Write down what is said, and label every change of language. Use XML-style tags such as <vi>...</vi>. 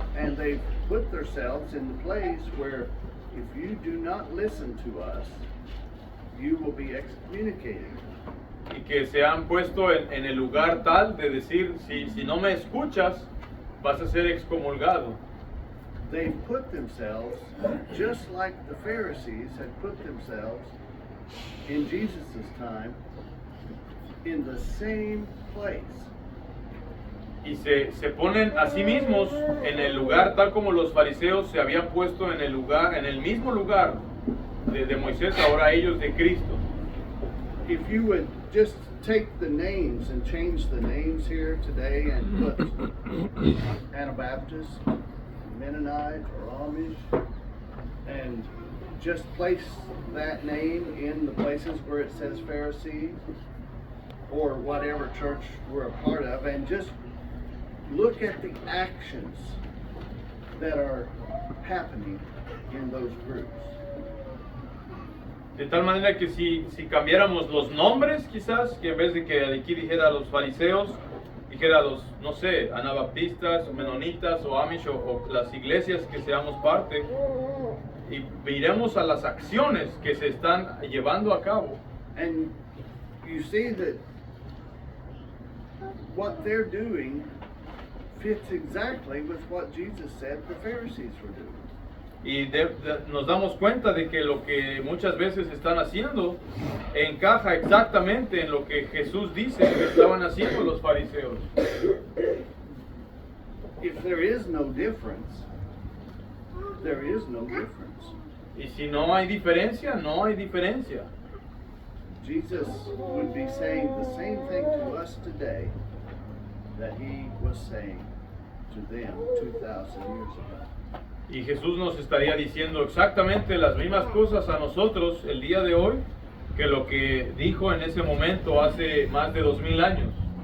<en>And they've put themselves in the place where if you do not listen to us, you will be excommunicated.</en> <es>Y que se han puesto en el lugar tal de decir, si no me escuchas, vas a ser excomulgado.</es> <en>They've put themselves, just like the Pharisees had put themselves in Jesus' time, in the same place.</en> <es>Y se ponen a sí mismos en el lugar tal como los fariseos se habían puesto en el mismo lugar de Moisés, ahora ellos de Cristo.</es> <en>If you would just take the names and change the names here today and put Anabaptist, Mennonite, or Amish, and just place that name in the places where it says Pharisee or whatever church we're a part of, and just look at the actions that are happening in those groups.</en> <es>De tal manera que si cambiáramos los nombres, quizás, que en vez de que aquí dijera los fariseos, dijera los, no sé, anabaptistas, o menonitas, o amish, o las iglesias que seamos parte, y miremos a las acciones que se están llevando a cabo.</es> <en>And you see that what they're doing fits exactly with what Jesus said the Pharisees were doing.</en> <es>Y nos damos cuenta de que lo que muchas veces están haciendo encaja exactamente en lo que Jesús dice que estaban haciendo los fariseos.</es> <en>If there is no difference, there is no difference.</en> <es>Y si no hay diferencia, no hay diferencia.</es> <en>Jesus would be saying the same thing to us today that he was saying to them 2,000 years ago.</en> <es>Y Jesús nos estaría diciendo exactamente las mismas cosas a nosotros el día de hoy que lo que dijo en ese momento hace más de 2000 años.</es>